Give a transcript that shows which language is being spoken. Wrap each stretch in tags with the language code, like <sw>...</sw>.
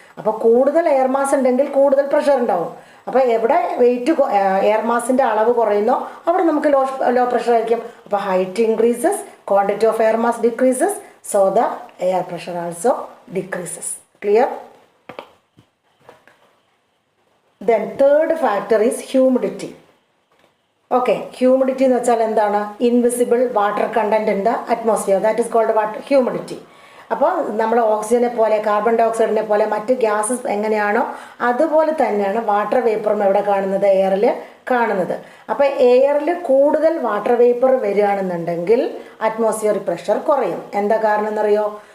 <ml>അപ്പോൾ കൂടുതൽ air mass ഉണ്ടെങ്കിൽ കൂടുതൽ പ്രഷർ ഉണ്ടാവും. അപ്പോൾ എവിടെ വെയിറ്റ് എയർ മാസിൻ്റെ അളവ് കുറയുന്നോ അവിടെ നമുക്ക് ലോ പ്രഷർ ആയിരിക്കും.</ml> <en>അപ്പോൾ height increases, quantity of air mass decreases, so the air pressure also decreases. Clear? Then third factor is humidity. Okay, humidity</en> <ml>എന്ന് വെച്ചാൽ എന്താണ്?</ml> <en>Invisible water content in the atmosphere, that is called what? Humidity.</en> <ml>അപ്പോൾ നമ്മൾ ഓക്സിജനെ പോലെ carbon dye ഓക്സൈഡിനെ പോലെ മറ്റ് gases എങ്ങനെയാണോ അതുപോലെ തന്നെയാണ് വാട്ടർ വേപ്പറും എവിടെ കാണുന്നത്? എയറിൽ കാണുന്നത്. അപ്പോൾ എയറിൽ കൂടുതൽ വാട്ടർ വേപ്പർ വരികയാണെന്നുണ്ടെങ്കിൽ അറ്റ്മോസ്ഫിയറിക് പ്രഷർ കുറയും. എന്താ കാരണം എന്നറിയോ?</ml>